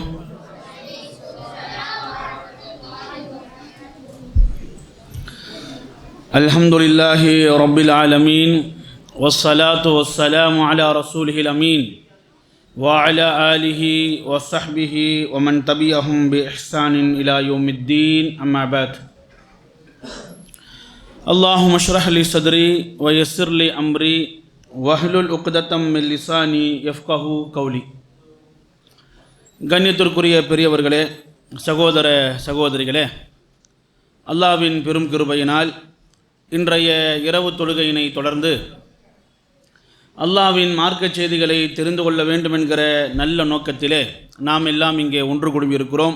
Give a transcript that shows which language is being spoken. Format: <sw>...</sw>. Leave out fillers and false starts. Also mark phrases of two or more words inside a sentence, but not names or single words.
<ar>الحمد لله رب العالمين والصلاة والسلام على رسوله الأمين وعلى آله وصحبه ومن تبعهم بإحسان إلى يوم الدين. أما بعد. اللهم اشرح لي صدري ويسر لي أمري واحلل عقدة من لساني يفقهوا قولي.</ar> <ta>கண்ணியத்திற்குரிய பெரியவர்களே, சகோதர சகோதரிகளே, அல்லாஹ்வின் பெரும் கிருபையினால் இன்றைய இரவு தொழுகையினை தொடர்ந்து அல்லாஹ்வின் மார்க்க செய்திகளை தெரிந்து கொள்ள வேண்டும் என்கிற நல்ல நோக்கத்திலே நாம் எல்லாம் இங்கே ஒன்று கூடியிருக்கிறோம்.</ta>